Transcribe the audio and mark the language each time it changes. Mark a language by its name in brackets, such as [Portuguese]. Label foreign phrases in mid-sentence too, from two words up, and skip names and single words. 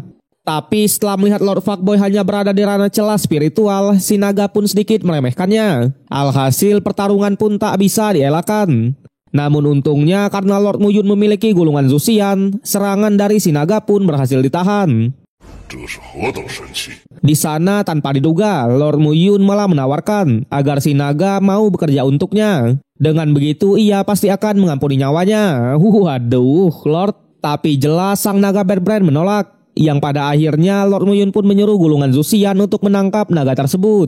[Indonesian] Tapi setelah melihat Lord Fuckboy hanya berada di ranah celah spiritual, si naga pun sedikit meremehkannya. Alhasil pertarungan pun tak bisa dielakkan. Namun untungnya karena Lord Muyun memiliki gulungan Zuxian, serangan dari si naga pun berhasil ditahan. [Chinese] 这是何等神器？ [Indonesian] Di sana tanpa diduga, Lord Muyun malah menawarkan agar si naga mau bekerja untuknya. Dengan begitu ia pasti akan mengampuni nyawanya. Waduh, Lord. Tapi jelas sang naga Bad Brain menolak. Yang pada akhirnya Lord Muyun pun menyuruh gulungan Zuxian untuk menangkap naga tersebut.